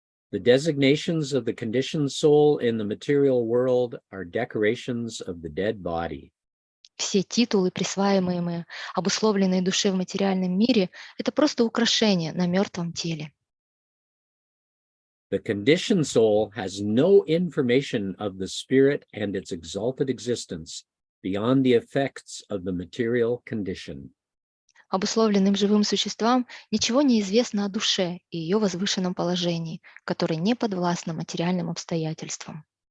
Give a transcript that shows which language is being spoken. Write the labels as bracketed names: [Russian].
[English] The designations of the conditioned soul in the material world are decorations of the dead body. [Russian] Все титулы, присваиваемые обусловленной душе в материальном мире, это просто украшение на мертвом теле. [English] The conditioned soul has no information of the spirit and its exalted existence beyond the effects of the material condition. [Russian] Обусловленным живым существам ничего не известно о душе и ее возвышенном положении, которое не подвластно материальным обстоятельствам.